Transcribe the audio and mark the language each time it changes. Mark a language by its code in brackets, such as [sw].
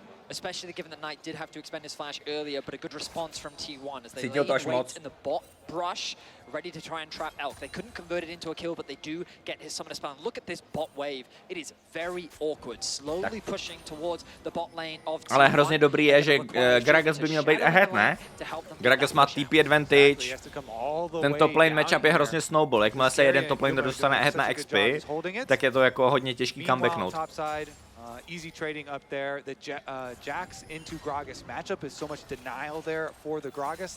[en] Especially given that Knight did have to expend his flash earlier, but a good response from T1 as they [cs] Cítil to až [en] lay [cs] moc. [en] wait in the bot brush, ready to try and trap Elk. They couldn't convert it into a kill, but they do get his summon spell. Look at this bot wave. It is very awkward, slowly pushing towards the bot lane of T1. [cs] Ale hrozně dobrý je, že Gragas by měl být ahead, ne? Gragas má TP advantage. Ten top lane matchup je hrozně snowball. Jakmile se jeden top lane dostane ahead na XP, tak je to jako hodně těžký comebacknout. [en] Easy trading up there. The Jax into Gragas matchup is so much denial there for the Gragas.